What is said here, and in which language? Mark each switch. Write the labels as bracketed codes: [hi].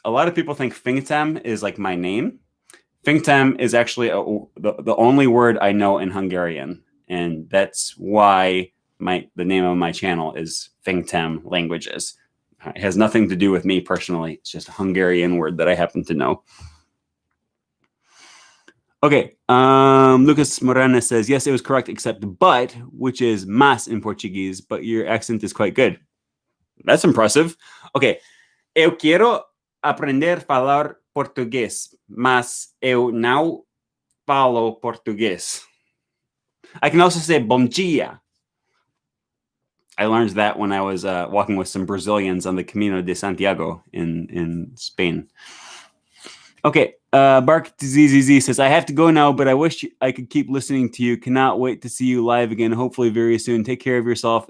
[en] A lot of people think finktam is like my name. Finktam is actually the only word I know in Hungarian, and that's why the name of my channel is Finktam Languages. It has nothing to do with me personally. It's just a Hungarian word that I happen to know. Okay, Lucas Morena says, "Yes, it was correct, except but, which is mas in Portuguese, but your accent is quite good." That's impressive. [pt] Okay, eu quero aprender a falar português, mas eu não falo português. [en] I can also say [pt] bom dia. [en] I learned that when I was walking with some Brazilians on the Camino de Santiago in Spain. Okay, Bark ZZZ says, "I have to go now, but I wish I could keep listening to you. Cannot wait to see you live again, hopefully very soon. Take care of yourself.